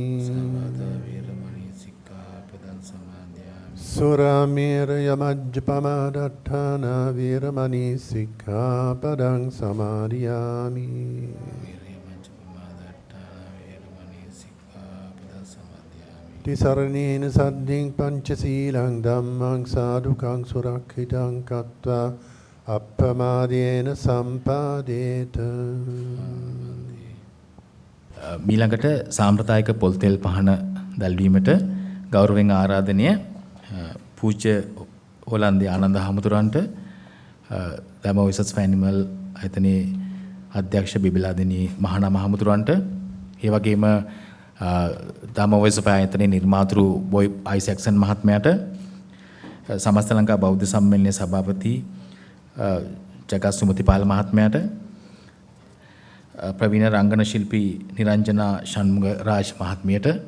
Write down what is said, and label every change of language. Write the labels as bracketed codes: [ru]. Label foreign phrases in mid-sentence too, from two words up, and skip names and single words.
[pi] සුරාමේරය මජ්ජපමා දට්ඨානා වේරමණී සික්ඛාපදං සමාදියාමි. තිසරණේන සද්ධින් පංචශීලං ධම්මං සාදුකං සුරක්ෂිතං කତ୍වා අප්පමාදේන සම්පාදේත. [si] මීළඟට සාම්ප්‍රදායික පොල් තෙල් පහන දැල්වීමට ගෞරවයෙන් ආරාධනය පූජ්‍ය හොලන්දේ ආනන්ද හාමුදුරන්ට දම වොයිසස් ෆෝ ඇනිමල් ආයතනයේ අධ්‍යක්ෂ බිබිලාදෙනී මහානාම හාමුදුරන්ට ඒ වගේම දම වොයිස් ෆෝ ආයතනයේ නිර්මාතෘ බොයි අයිසැක්සන් මහත්මයාට සමස්ත ලංකා බෞද්ධ සම්මේලනයේ සභාපති ජගත් සුමතිපාල මහත්මයාට ප්‍රවීණ රංගන ශිල්පී නිරංජනා ෂණ්මුග රාජ් මහත්මියට